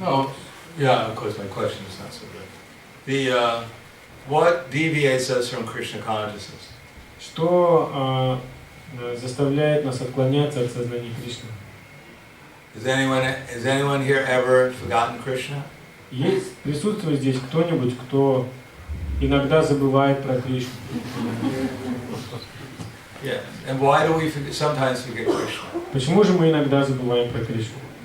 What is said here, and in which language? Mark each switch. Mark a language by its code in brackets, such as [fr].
[en] Oh, yeah, of course, my question is not so good. What deviates us from Krishna consciousness? [ru] Что заставляет нас отклоняться от сознания Кришны? [en] Has anyone here ever forgotten Krishna? [ru] Есть, присутствует здесь кто-нибудь, кто иногда забывает про Кришну? [en] Yes. And why do we sometimes forget Krishna? [ru] Почему же мы иногда забываем про Кришну?